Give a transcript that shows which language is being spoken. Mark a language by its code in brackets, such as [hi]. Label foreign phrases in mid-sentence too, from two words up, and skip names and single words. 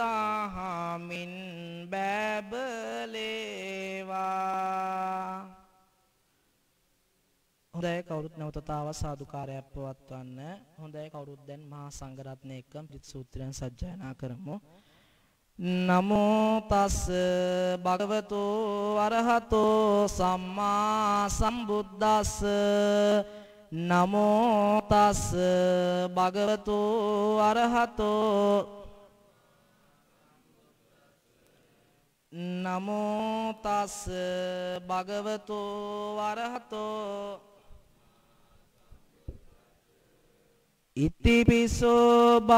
[si] දහමින් බැබලේවා හොඳයි කවුරුත් නැවතතාව සාදුකාරයක් පවත්වන්න. හොඳයි කවුරුත් දැන් මහා සංඝරත්නය එක්ක පිරිත් සූත්‍රයන් සජ්ජායනා කරමු. [pi] නමෝ තස් භගවතු අරහතෝ සම්මා සම්බුද්දස්ස. නමෝ තස් භගවතු අරහතෝ නමෝ තස් භගවතු වරහතෝ ඉතිපිසෝ